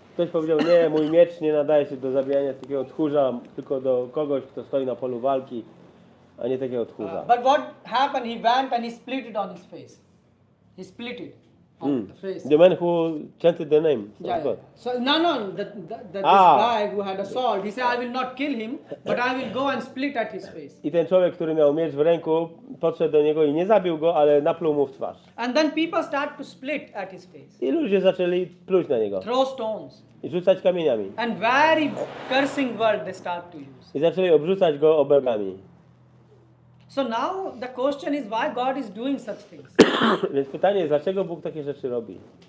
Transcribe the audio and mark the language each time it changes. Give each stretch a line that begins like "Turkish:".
Polish: Ktoś powiedział, nie, mój miecz nie nadaje się do zabijania takiego tchórza, tylko do kogoś, kto stoi na polu walki, a nie takiego tchórza.
English: But what happened? He went and he split it on his face. He split it on the face. The man who chanted the name. Yeah, God. So this guy who had a sword, he said, I will not kill him, but I will go and split at his face.
Polish: I ten człowiek, który miał miecz w ręku, podszedł do niego i nie zabił go, ale napluł mu w twarz.
English: And then people start to split at his face,
Polish: I ludzie zaczęli pluć na niego
English: throw stones,
Polish: i rzucać kamieniami.
English: and very cursing word they start to use.
Polish: I zaczęli obrzucać go obelgami.
English: So now the question is why God is doing such things.
Polish: Więc pytanie jest, dlaczego Bóg takie rzeczy robi?